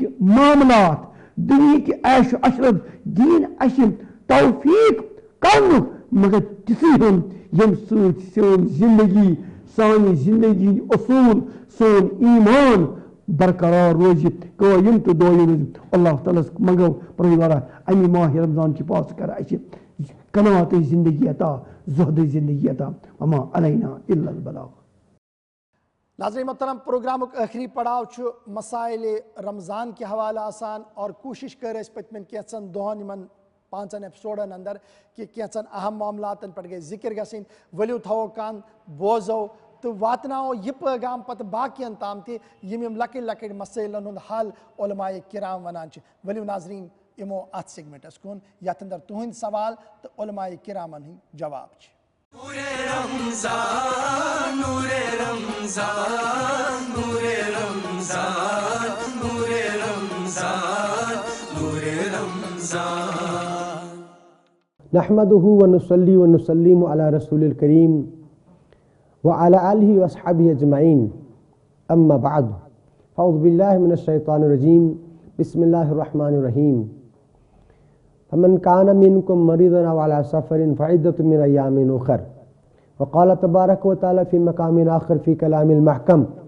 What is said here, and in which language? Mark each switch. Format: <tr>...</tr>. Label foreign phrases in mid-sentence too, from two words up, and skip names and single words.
<ks>معاملات دُنہِکۍ عیش و عشرت دِیِن اَسہِ توفیٖق کرنُک مگر تِژٕے ہن ییٚمہِ سۭتۍ سٲنۍ زندگی سانہِ زندگی ہٕنٛدۍ اصوٗل سون ایٖمان برقرار روزِ قٲیِم تہٕ دٲیِم روزِ اللہ تعالیٰ ہس منگو پروردگارا امہِ ماہِ رمضان کہِ پاسہٕ کر اَسہِ قناعتٕچ زندگی عطا زۄہدٕچ زندگی عطا</ks> <ar>وما علینا الا البلاغ</ar> <ks>ناظرین محترم پروگرامُک ٲخری پڑاو چھُ مسائلِ رمضان کہِ حوالہٕ آسان اور کوٗشِش کٔر اَسہِ پٔتمٮ۪ن کینٛژن دۄہن یِمن 5 ایپسوڈن اندر کہِ کینٛژن اہم معاملاتن پٮ۪ٹھ گژھِ ذِکر گژھٕنۍ ؤلِو تھاوو کان بوزو تو واتناو یہ پیغام پتہ باقین تام تہ یم لکٹ لکٹ مسائلن ہند حل علماء کرام ونان ولیو ناظرین یمو ات سیگمنٹس کن یتھ اندر تہند سوال تو علماء کرامن ہند جواب نور رمضان نور رمضان نور رمضان نور رمضان نور رمضان</ks> <ar>نحمده ونصلي ونسلم على رسول الكريم وعلى آله وأصحابه أجمعين أما بعد فأعوذ بالله من الشيطان الرجيم بسم الله الرحمن الرحيم فمن كان منكم مريضا أو على سفر فعدة من أيام أخر وقال تبارك وتعالى في مقام آخر في كلام المحكم</ar>